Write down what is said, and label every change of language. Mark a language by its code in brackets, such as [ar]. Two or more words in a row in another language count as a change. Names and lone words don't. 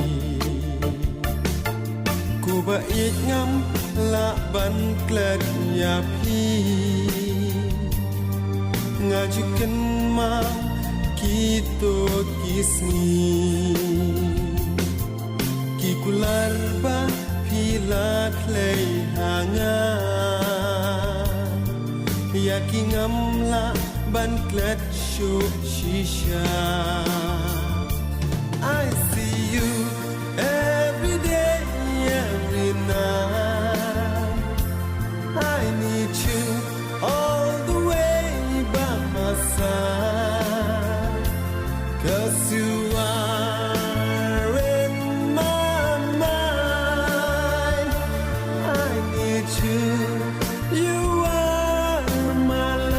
[kha] ku ba it ngam la ban klet ya pi ngajukan ma kito kisni ki kular ba pila klei hanga ya ki ngam la ban klet shu shisha [en] I see you every day every night I need you all the way by my side 'cause you are in my mind I need you you are my